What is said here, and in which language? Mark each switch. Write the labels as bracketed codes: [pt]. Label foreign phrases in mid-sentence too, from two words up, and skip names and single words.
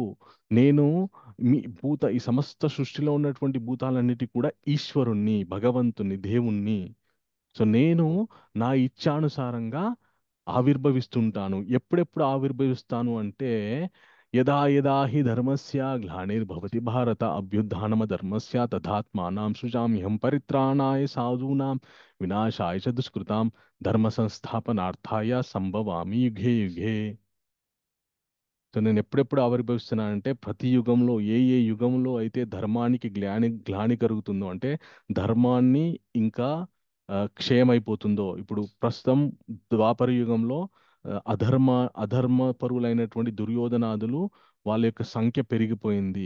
[te] నేను ఈ సమస్త సృష్టిలో ఉన్నటువంటి భూతాలన్నిటి కూడా ఈశ్వరుణ్ణి, భగవంతుణ్ణి, దేవుణ్ణి. సో నేను నా ఇచ్ఛానుసారంగా ఆవిర్భవిస్తుంటాను. ఎప్పుడెప్పుడు ఆవిర్భవిస్తాను అంటే, [sa] యదా యదా హి ధర్మస్య గ్లానిర్భవతి భారత అభ్యుత్థానమ ధర్మస్య తథాత్మానాం సృజామ్యహం పరిత్రాణాయ సాధూనాం వినాశాయ చ దుష్కృతాం ధర్మ సంస్థాపనార్థాయ సంభవామి యుగే యుగే. [te] సో నేను ఎప్పుడెప్పుడు ఆవిర్భవిస్తున్నానంటే, ప్రతి యుగంలో ఏ ఏ యుగంలో అయితే ధర్మానికి గ్లాని కలుగుతుందో, అంటే ధర్మాన్ని ఇంకా క్షయమైపోతుందో. ఇప్పుడు ప్రస్తుతం ద్వాపర యుగంలో అధర్మ పరులైనటువంటి దుర్యోధనాదులు, వాళ్ళ యొక్క సంఖ్య పెరిగిపోయింది.